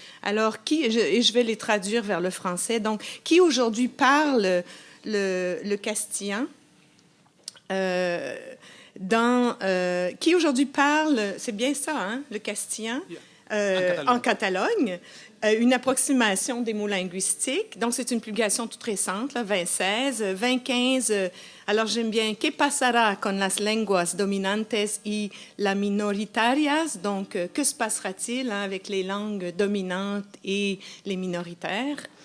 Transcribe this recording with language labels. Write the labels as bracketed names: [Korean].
[French] Alors, et je vais les traduire vers le français, donc, qui aujourd'hui parle le castillan, qui aujourd'hui parle, c'est bien ça, hein, le castillan, en Catalogne, une approximation des mots linguistiques. Donc, c'est une publication toute récente, là, 2016. [Spanish] 2015, alors j'aime bien « ¿Qué pasará con las lenguas dominantes y las minoritarias ?» [French] Donc, que se passera-t-il avec les langues dominantes et les minoritaires?